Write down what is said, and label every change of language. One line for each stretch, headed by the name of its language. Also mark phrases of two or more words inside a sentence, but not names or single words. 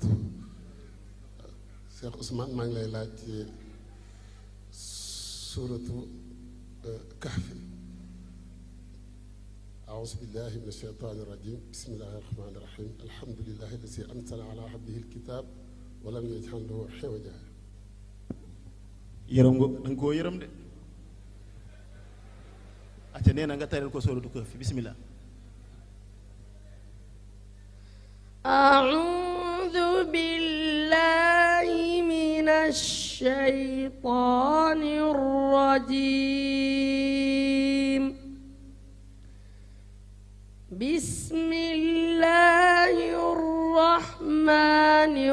Wolof: Cheikh Ousmane maa ngi lay laaj ci suuratu kahfi
Arabic: أعوذ بالله من الشيطان الرجيم بسم الله الرحمن الرحيم الحمد لله الذي أنزل على عبده الكتاب ولم يجعل له عوجا.
Wolof: yërëm nga da nga koo yërëm de acca nee na nga tareel ko suuratu kahfi bismillah.
Arabic: أعوذ بالله من الشيطان الرجيم بسم الله الرحمن